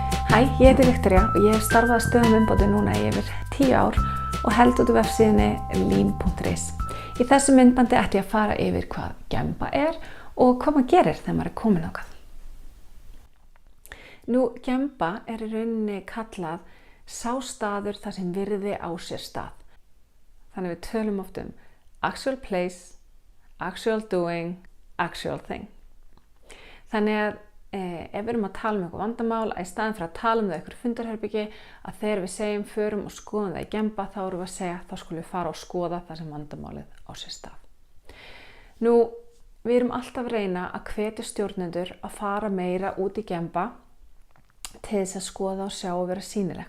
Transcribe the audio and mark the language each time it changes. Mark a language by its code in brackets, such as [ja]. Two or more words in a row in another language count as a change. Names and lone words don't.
[is] Hæ, ég heiti Viktoría og ég hef starfað að stöðum umbóti núna í yfir 10 ár og held út vefsíðunni lean.is. Í þessu myndbandi ætti ég að fara yfir hvað Gemba og hvað maður gerir þegar maður komin þangað. Nú, Gemba í rauninni kallað sá staður þar sem virði á sér stað. Þannig við tölum oft [en] actual place, actual doing, actual thing. [is] Þannig að ef við erum að tala eitthvað vandamál, að í staðin fyrir að tala það eitthvað fundarherbyggi, að þegar við segjum förum og skoðum það í Gemba, þá erum við að segja þá skulum við fara og skoða það sem vandamálið á sér stað. Nú, við erum alltaf að reyna að hvetja stjórnendur að fara meira út í Gemba til þess að skoða og sjá og vera sýnileg.